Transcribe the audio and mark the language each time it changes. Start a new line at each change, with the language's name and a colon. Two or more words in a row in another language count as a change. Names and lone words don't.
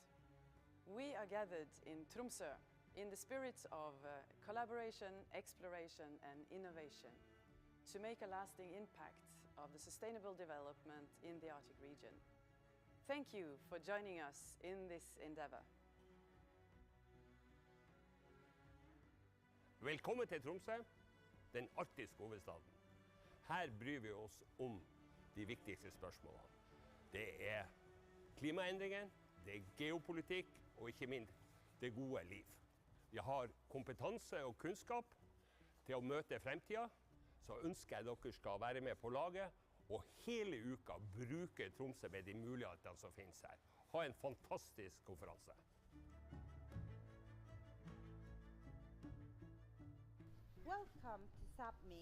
English: We are gathered in Tromsø in the spirit of collaboration, exploration and innovation to make a lasting impact of the sustainable development in the Arctic region. Thank you for joining us in this endeavor.
Norwegian: Velkommen til Tromsø, den arktiske hovedstaden. Her bryr vi oss om de viktigste spørsmålene. Det er klimaendringen, det er geopolitikk og ikke minst det gode liv. Vi har kompetanse og kunnskap til å møte fremtiden, så ønsker jeg dere skal være med på laget og hele uka bruke Tromsø med de mulighetene som finnes her. Ha en fantastisk konferanse.
English: Welcome to Sápmi.